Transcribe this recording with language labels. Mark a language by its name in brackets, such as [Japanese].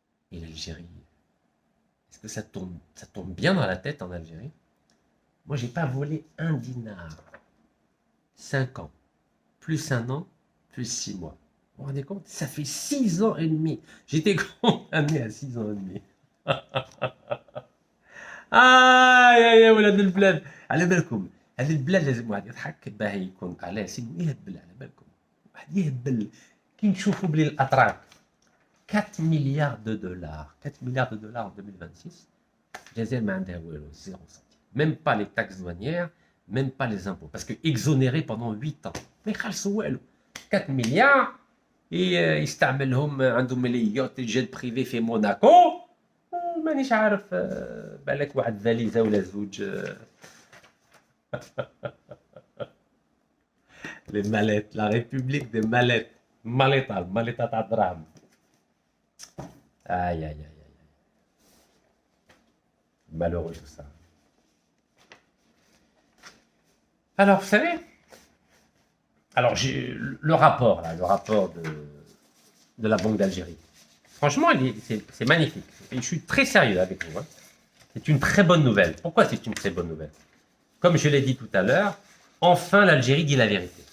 [French] Et l'Algérie, est-ce que ça tombe bien dans la tête en Algérie? Moi, j'ai pas volé un dinar. 5 ans. Plus 1 an, plus 6 mois. Vous vous rendez compte? Ça fait 6 ans et demi. J'étais condamné à 6 ans et demi. [Arabic] يا ولاد البلاد على بالكم هذه البلاد لازم واحد يضحك باه يكون على سيدو يهبل على بالكم واحد يهبل كي نشوفوا بلي الاتراك 4 مليار دو دولار 4 مليار دو دولار [French] en 2026 [Arabic] الجزائر ما عندها والو 0 سنتيم [French] même pas les taxes douanières même pas les impôts parce que exonérés pendant 8 ans [Arabic] ما يخلصوا والو 4 مليار يستعملهم عندهم ليوت الجيت بريفي في موناكو مانيش عارف بالك واحد فاليزه ولا زوج لي ماليت لا ريبوبليك دي ماليت ماليطه تاع الدراهم اي اي اي [French] malheureux tout ça. Alors, vous savez, alors j'ai le rapport là, le rapport de la Banque d'Algérie. Franchement, c'est magnifique. Et je suis très sérieux avec vous. Hein. C'est une très bonne nouvelle. Pourquoi c'est une très bonne nouvelle? Comme je l'ai dit tout à l'heure, enfin l'Algérie dit la vérité.